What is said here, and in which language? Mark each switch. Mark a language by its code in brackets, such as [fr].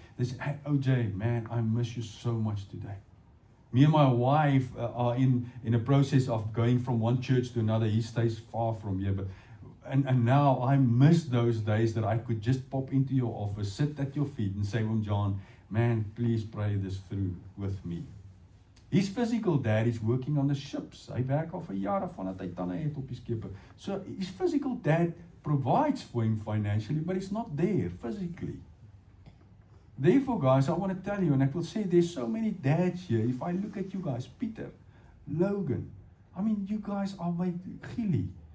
[en] They said, hey OJ, man, I miss you so much today. Me and my wife are in a process of going from one church to another. He stays far from here, but and now I miss those days that I could just pop into your office, sit at your feet and say, John, man, please pray this through with me. His physical dad is working on the ships. [af] Hy werk al vir jare vandat hy tande het op die skepe. [en] So his physical dad provides for him financially, but he's not there physically. Therefore, guys, I want to tell you, and I will say there's so many dads here. If I look at you guys, Peter, Logan, I mean, you guys are my Gili.